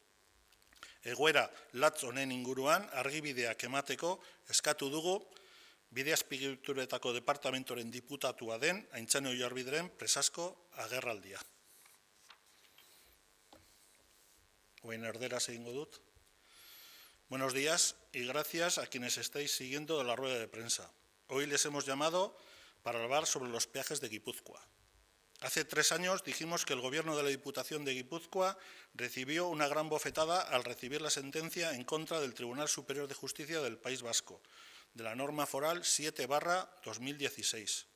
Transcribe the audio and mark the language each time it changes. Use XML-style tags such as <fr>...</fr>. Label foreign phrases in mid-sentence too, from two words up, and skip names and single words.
<eu>Egoera latz honen inguruan argibideak emateko eskatu dugu bide azpiegituretako departamentoren diputatua den Aintzane Oiarbideren presasko agerraldia. Orain erderaz egingo dut.</eu> <es>Buenos días y gracias a quienes estáis siguiendo la rueda de prensa. Hoy les hemos llamado para hablar sobre los peajes de Guipúzcoa. Hace 3 años dijimos que el Gobierno de la Diputación de Guipúzcoa recibió una gran bofetada al recibir la sentencia en contra del Tribunal Superior de Justicia del País Vasco, de la norma foral 7/2016.</es>